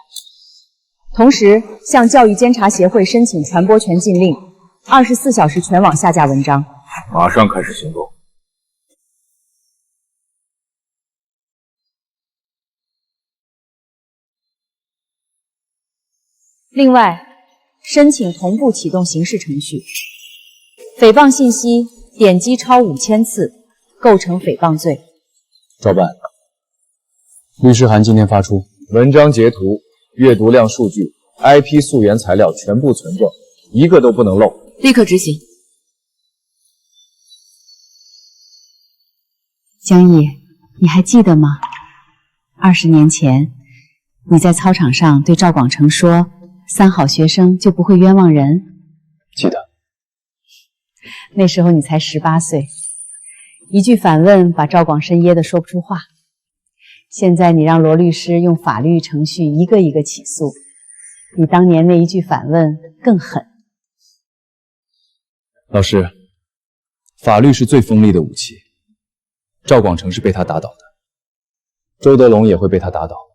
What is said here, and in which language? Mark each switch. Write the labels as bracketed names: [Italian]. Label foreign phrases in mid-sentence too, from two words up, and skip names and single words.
[Chinese] 同時向教育監察協會申請傳播權禁令。24小時全網下架文章，馬上開始行動。另外，申請同步啟動刑事程序，诽謗信息点擊超5000次，构成诽谤罪。照办。律师函今天发出，文章截图、阅读量数据、IP 溯源材料全部存证，一个都不能漏。立刻执行。江毅，你还记得吗？20年前，你在操场上对赵广成说：“3好学生就不会冤枉人。” 记得。那时候你才18岁，一句反問把趙廣深噎得說不出話。現在你讓羅律師用法律程序一個一個起訴，比當年那一句反問更狠。老師，法律是最鋒利的武器。趙廣成是被他打倒的，周德龍也會被他打倒。